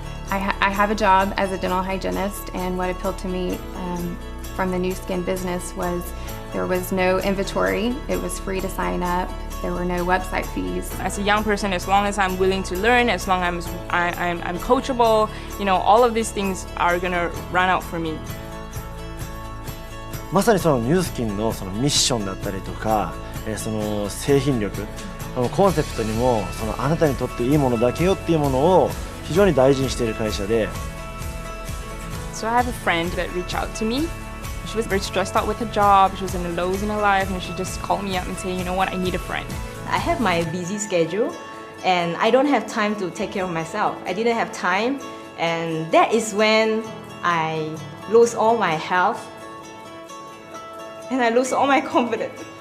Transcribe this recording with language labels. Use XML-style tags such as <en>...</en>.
<en>I have a job as a dental hygienist, and what appealed to me from the Nu Skin business was there was no inventory. It was free to sign up. There were no website fees. As a young person, as long as I'm willing to learn, as long as I'm coachable, you know, all of these things are gonna run out for me.</en> <ja>まさにそのニュースキンのそのミッションだったりとか、その製品力、コンセプトにもそのあなたにとっていいものだけよっていうものを非常に大事にしている会社で。</ja> <en>So I have a friend that reached out to me. She was very stressed out with her job. She was in the lows in her life, and she just called me up and said, you know what, I need a friend. I have my busy schedule, and I don't have time to take care of myself. I didn't have time, and that is when I lose all my health, and I lose all my confidence.</en>